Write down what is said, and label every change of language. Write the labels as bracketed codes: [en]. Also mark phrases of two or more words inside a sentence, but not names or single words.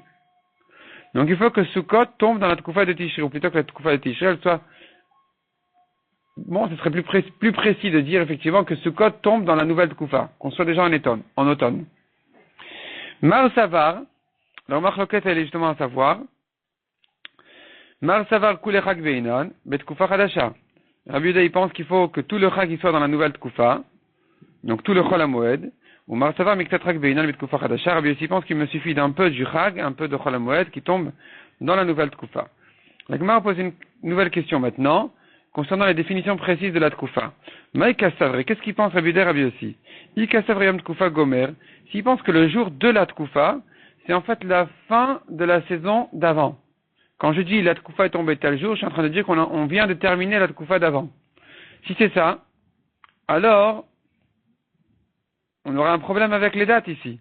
[fr] Donc il faut que Sukkot tombe dans la Tkufa de Tishri, ou plutôt que la Tkufa de Tishri, elle soit... Bon, ce serait plus précis de dire effectivement que Sukkot tombe dans la nouvelle Tkufa, qu'on soit déjà en automne. [arc] מר סבר, [fr] alors Marloket elle est justement à savoir, [arc] מר סבר כולי חג בעינן בתקופה חדשה. [fr] Rabbi Yehuda il pense qu'il faut que tout le Chag il soit dans la nouvelle Tkufa, donc tout le Chol HaMoed, ou [arc] מר סבר מקצת חג בעינן בתקופה חדשה. [fr] Rabbi Yehuda il pense qu'il me suffit d'un peu du Chag, un peu de Chol HaMoed qui tombe dans la nouvelle Tkufa. La Gemara pose une nouvelle question maintenant, concernant les définitions précises de la Tkufa. [arc] מאי קסברי, [fr] qu'est-ce qu'il pense Rabbi Yehuda Rabbi Yossi? [arc] קסברי יום תקופה גומר, [fr] s'il pense que le jour de la Tkufa, c'est en fait la fin de la saison d'avant. Quand je dis la Tkufa est tombée tel jour, je suis en train de dire qu'on vient de terminer la Tkufa d'avant. Si c'est ça, alors, on aura un problème avec les dates ici.